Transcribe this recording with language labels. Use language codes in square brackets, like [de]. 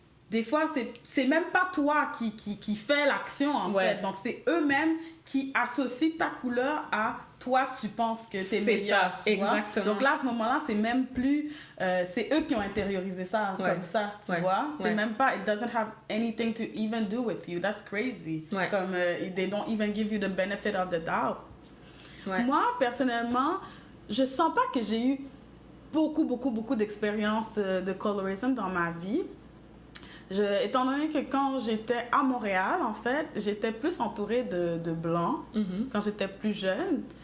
[fr] Des fois, c'est même pas toi qui fait l'action, en fait. Donc, c'est eux-mêmes qui associent ta couleur à toi, tu penses que t'es meilleur, tu vois. Donc là, à ce moment-là, c'est même plus... c'est eux qui ont intériorisé ça comme ça, tu vois. C'est même pas... [en] It doesn't have anything to even do with you. That's crazy. [fr] Comme, [en] they don't even give you the benefit of the doubt. [fr] Moi, personnellement, je sens pas que j'ai eu beaucoup d'expérience de colorism dans ma vie. Étant donné que quand j'étais à Montréal, en fait, j'étais plus entourée de blancs quand j'étais plus jeune.